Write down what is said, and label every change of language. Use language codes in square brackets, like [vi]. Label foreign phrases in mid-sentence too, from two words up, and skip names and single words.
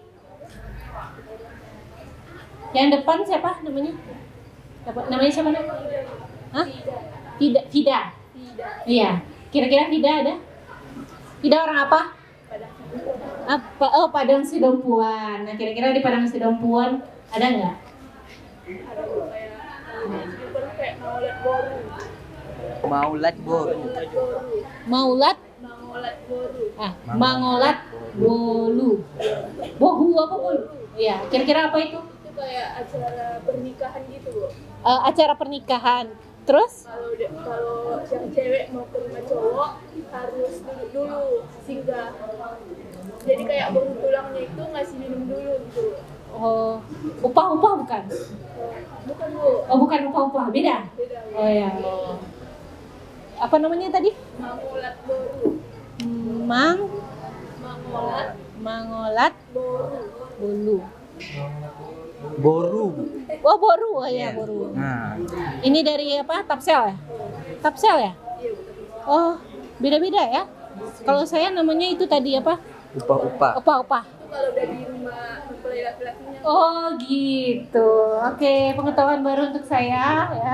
[id] Yang depan siapa namanya? Namanya siapa? Hah? Fida. Iya. Kira-kira Fida ada? Fida orang apa? Apa? Oh, Padang Sidempuan. Nah, kira-kira di Padang Sidempuan ada nggak? Maulad Boru. Maulat? Mangolat Bolu. Bohu apa Bolu? Iya, kira-kira apa itu? Itu kayak acara pernikahan gitu, Bu. Acara pernikahan. Terus? Kalau yang cewek mau ke rumah cowok harus duduk dulu, singgah. Jadi kayak baru tulangnya itu ngasih minum dulu gitu. Oh, upah-upah bukan? Bukan, Bu. Oh, bukan upah-upah, beda? Beda. Oh ya. Apa namanya tadi? Mangolat boru. Mangolat Boru. Bolu. Boru. Oh, boru. Oh ya, boru. Nah, Ini dari apa? Tapsel ya? Tapsel ya? Oh, beda-beda ya? Kalau saya namanya itu tadi apa? upah-upah. Upah-upah. Itu kalau udah di rumah mempelai laki-lakinya. Oh gitu. Oke, pengetahuan baru untuk saya ya.